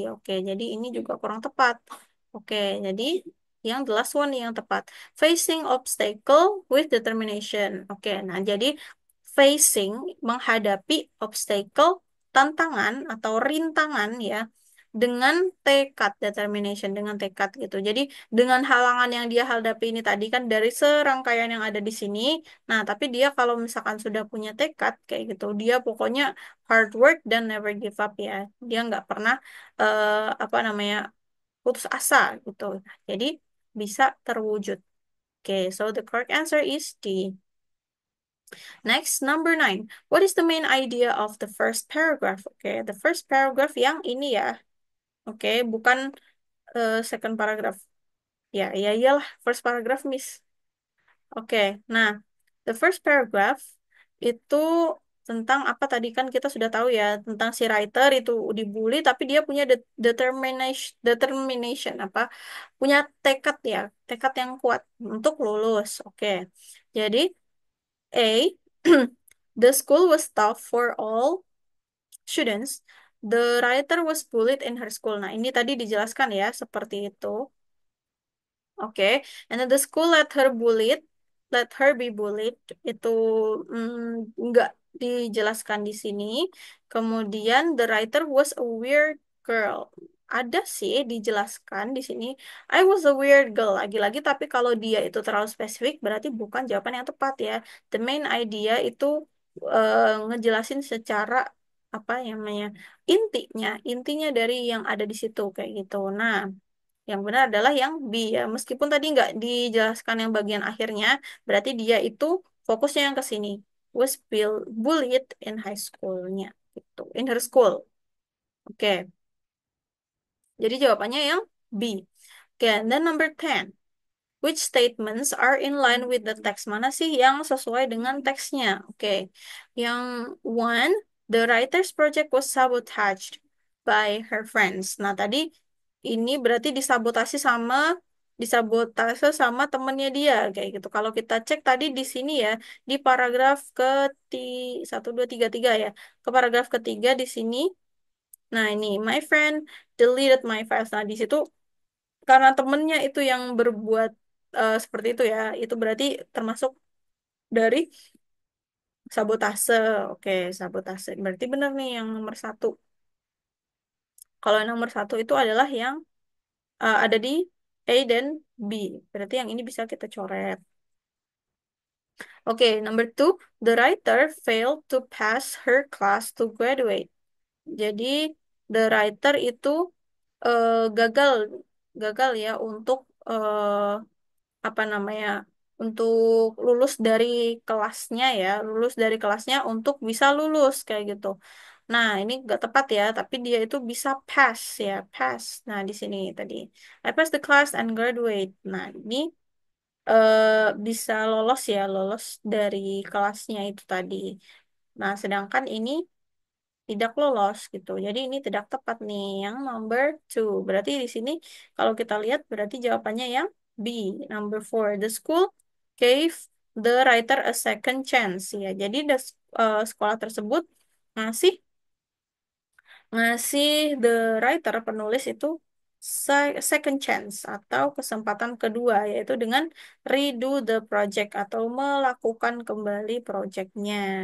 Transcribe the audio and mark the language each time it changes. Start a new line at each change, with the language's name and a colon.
Indonesian: Oke, jadi ini juga kurang tepat. Oke, jadi yang
English: the last one
Indonesian: yang tepat.
English: Facing obstacle with determination.
Indonesian: Oke, nah jadi facing menghadapi obstacle tantangan atau rintangan ya dengan tekad determination dengan tekad gitu. Jadi dengan halangan yang dia hadapi ini tadi kan dari serangkaian yang ada di sini. Nah, tapi dia kalau misalkan sudah punya tekad kayak gitu, dia pokoknya
English: hard work
Indonesian: dan
English: never give up
Indonesian: ya. Dia nggak pernah apa namanya putus asa gitu. Nah, jadi bisa terwujud.
English: Oke, so the correct answer is D. Next, number 9. What is the main idea of the first paragraph? Oke, the first paragraph
Indonesian: yang ini ya. Oke, bukan second paragraph. Ya, ya iyalah, first paragraph, Miss. Oke, nah,
English: the first paragraph
Indonesian: itu tentang apa tadi kan kita sudah tahu ya, tentang si writer itu dibully tapi dia punya determination apa? Punya tekad ya, tekad yang kuat untuk lulus. Oke. Jadi
English: A the school was tough for all students. The writer was bullied in her school.
Indonesian: Nah, ini tadi dijelaskan ya, seperti itu.
English: Oke, and then the school let her be bullied.
Indonesian: Itu nggak dijelaskan di sini. Kemudian
English: the writer was a weird girl.
Indonesian: Ada sih dijelaskan di sini.
English: I was a weird girl
Indonesian: lagi-lagi, tapi kalau dia itu terlalu spesifik berarti bukan jawaban yang tepat ya. The main idea itu ngejelasin secara apa yang namanya intinya dari yang ada di situ kayak gitu. Nah. Yang benar adalah yang B ya. Meskipun tadi nggak dijelaskan yang bagian akhirnya, berarti dia itu fokusnya yang ke sini.
English: Was bullied in high school-nya.
Indonesian: Gitu.
English: In her school. Oke.
Indonesian: Jadi jawabannya yang B. Oke,
English: and then number 10. Which statements are in line with the text?
Indonesian: Mana sih yang sesuai dengan teksnya? Oke.
English: Yang one, the writer's project was sabotaged by her friends.
Indonesian: Nah, tadi ini berarti disabotasi sama disabotase sama temennya dia kayak gitu. Kalau kita cek tadi di sini ya di paragraf satu dua tiga tiga ya ke paragraf ketiga di sini. Nah ini
English: my friend deleted my files.
Indonesian: Nah di situ karena temennya itu yang berbuat seperti itu ya, itu berarti termasuk dari sabotase. Oke, sabotase. Berarti benar nih yang nomor satu. Kalau yang nomor satu itu adalah yang ada di A dan B. Berarti yang ini bisa kita coret.
English: Oke, number two, the writer failed to pass her class to graduate.
Indonesian: Jadi,
English: the writer
Indonesian: itu gagal, gagal ya untuk apa namanya, untuk lulus dari kelasnya ya, lulus dari kelasnya untuk bisa lulus kayak gitu. Nah, ini nggak tepat ya, tapi dia itu bisa pass ya, pass. Nah, di sini tadi,
English: I pass the class and graduate.
Indonesian: Nah, ini bisa lolos ya, lolos dari kelasnya itu tadi. Nah, sedangkan ini tidak lolos gitu. Jadi ini tidak tepat nih yang
English: number two.
Indonesian: Berarti di sini kalau kita lihat berarti jawabannya yang B, number four.
English: The school gave the writer a second chance
Indonesian: ya. Jadi sekolah tersebut ngasih ngasih
English: the writer
Indonesian: penulis itu
English: second chance
Indonesian: atau kesempatan kedua yaitu dengan
English: redo the project
Indonesian: atau melakukan kembali projectnya.